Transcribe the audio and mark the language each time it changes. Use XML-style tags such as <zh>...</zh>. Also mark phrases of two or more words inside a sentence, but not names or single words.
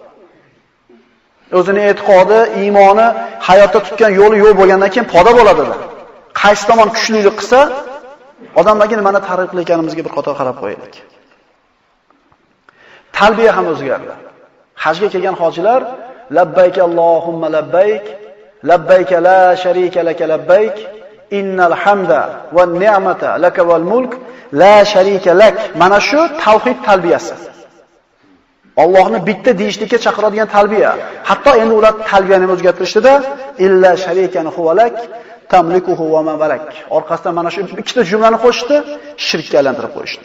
<uz>O'zining e'tiqodi, iymoni, hayotda tutgan yo'li yo'q bo'lgandan keyin poda bo'ladi. Qaysi tomon kuchlilik qilsa, odamlarga nimani targ'ib qilayotganimizga bir qator qarab qo'yaylik. Talbiya ham o'zgardi. Hajga kelgan hojilar</uz> <ar>لبيك اللهم لبيك لبيك لا شريك لك لبيك إن الحمد والنعمة لك والملك لا شريك لك.</ar> <uz>Mana shu tavhid talbiyasi. Allohni bitta deyishlikka chaqiradigan talbiya. Hatto endi ular talbiyani o'zgartirishdida</uz> <ar>إلا شريكا هو لك تملكه وما ملك.</ar> <uz>Orqasidan mana shu ikkita jumlani qo'shdi, shirkka aylantirib qo'yishdi.</uz>